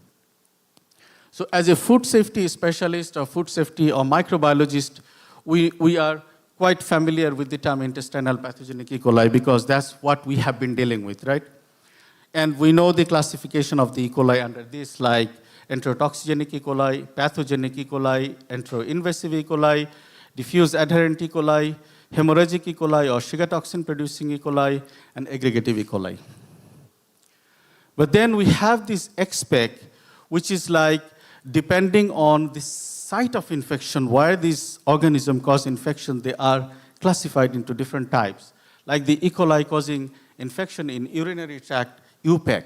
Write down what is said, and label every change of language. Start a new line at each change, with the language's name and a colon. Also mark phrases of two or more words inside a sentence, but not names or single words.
English: So as a food safety specialist or food safety or microbiologist, we are quite familiar with the term intestinal pathogenic E. coli because that's what we have been dealing with, right? And we know the classification of the E. coli under this, like enterotoxigenic E. coli, pathogenic E. coli, enteroinvasive E. coli, diffuse adherent E. coli, hemorrhagic E. coli or sugar toxin producing E. coli, and aggregative E. coli. But then we have this XPEC, which is like depending on the site of infection, where these organisms cause infection, they are classified into different types. Like the E. coli causing infection in urinary tract, UPEC.